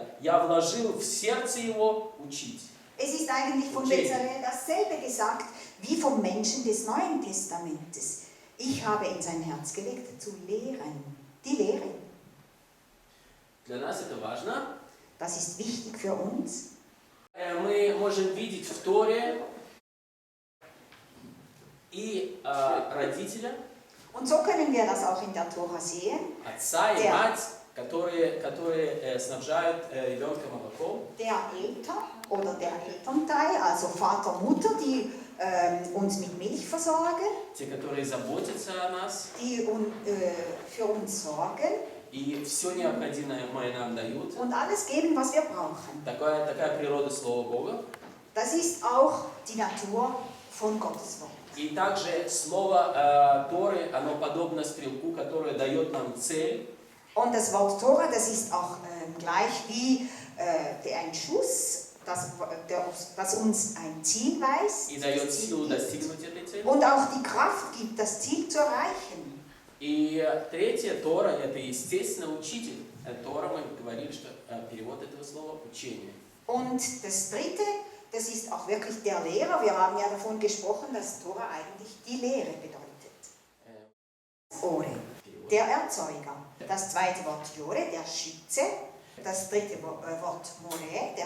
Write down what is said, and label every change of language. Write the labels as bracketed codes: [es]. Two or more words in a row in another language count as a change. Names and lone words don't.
[ru] Я вложил в сердце его учить. [de] Es ist eigentlich von Bezaleel dasselbe gesagt wie vom Menschen des Neuen Testamentes. Ich habe in sein Herz gelegt, zu lehren. Die Lehre. [ru] Для нас это важно. [de] Das ist wichtig für uns. [ru] Мы можем видеть в Торе и родителя, [de] Und so können wir das auch in der Tora sehen. [ru] отца и мать, которые снабжают ребенка молоком. [de] Der Eltern oder der Elternteil, also Vater, Mutter, die uns mit Milch versorgen, [ru] Те, которые заботятся о нас [de] die für uns sorgen [ru] и все необходимое нам дают. [de] und alles geben, was wir brauchen. [ru] Такая природа Слова Бога. [de] Das ist auch die Natur von Gottes Wort. [ru] И также слово Торы, оно подобно стрелку, которое дает нам цель. [de] Und das Wort Tora, das ist auch gleich wie ein Schuss, das uns ein Ziel weist [ru] И дает силу достигнуть этой цели. [de] und auch die Kraft gibt, das Ziel zu erreichen. [ru] И третье, Тора, это естественно учитель. Тора, мы говорили, что перевод этого слова учение. [de] Und das dritte, das ist auch wirklich der Lehrer. Wir haben ja davon gesprochen, dass Tora eigentlich die Lehre bedeutet. Ore, der Erzeuger. Das zweite Wort Jore, der Schütze. Das dritte Wort More, der Lehrer.